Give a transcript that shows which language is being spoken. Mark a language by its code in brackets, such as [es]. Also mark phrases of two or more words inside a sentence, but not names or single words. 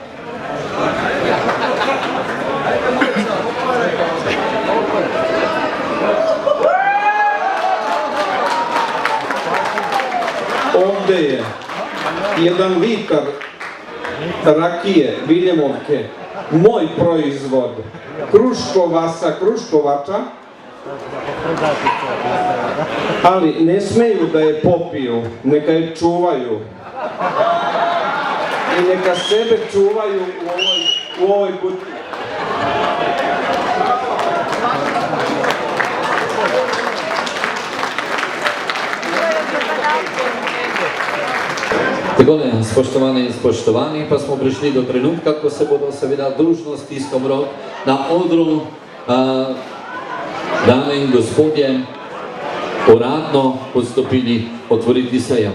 [sr] Ovde je jedan litar rakije, Viljemovke, moj proizvod, Kruškova sa Kruškovača, ali ne smeju da je popiju, neka je čuvaju i neka sebe čuvaju u ovoj kutiji. [sl] Takole, spoštovane in spoštovani, pa smo prišli do trenutka, ko se bodo seveda družno stiskom rok na odru dame in gospodje uradno odstopili otvoriti sejem.